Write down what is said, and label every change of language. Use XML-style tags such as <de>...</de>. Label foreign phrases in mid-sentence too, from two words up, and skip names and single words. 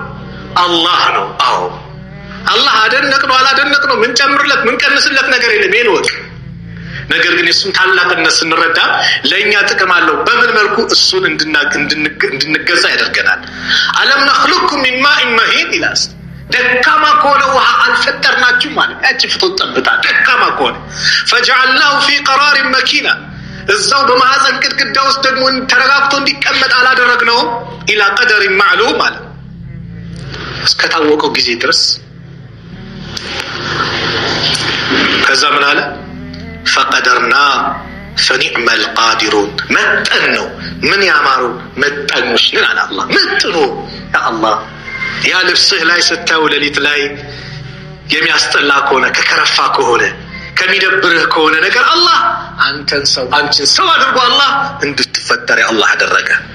<am>አላህ ነው። አዎ አላህ አደነቅነው አላደነቅነው ምን ጨምርለት ምን ቀንስለት ነገር የለም። ይሄን ወጥ ነገር ግን እሱን ታላቅነት ስንረዳ ለኛ ጥቅም አለው። በምን መልኩ እሱን እንድንገዛ ያደርገናል። አለም</am> <ar>نخلقكم من ماء مهين</ar> <am>ይላል። ደካማ ከሆነ ውሃ አልፈጠርናችሁ ማለት ያቺ ፍጡር ጠብታ ደካማ ከሆነ</am> <ar>فجعلناه في قرار مكين</ar> <am>እዛው በማህፀን ግድግዳ ውስጥ ደግሞ ተረጋግቶ እንዲቀመጥ አላደረግነው</am> <ar>إلى قدر معلوم</ar> <am>ማለት እስከታወቀው ጊዜ ድረስ። ከዛ ምን አለ?</am> <ar>فقدرنا فنعم القادرون</ar> <am>መጠን ነው ምን ያማሩ መጠኖች ነን አለ አላህ። መጥኖ ያ አላህ ያ ልብስህ ላይ ስታዩ ሌሊት ላይ የሚያስጠላ ከሆነ ከከረፋ ከሆነ ከሚደብርህ ከሆነ ነገር አላህ አንተን ሰው አንቺን ሰው አድርጎ አላህ እንድትፈጠር አላህ አደረገ።</am>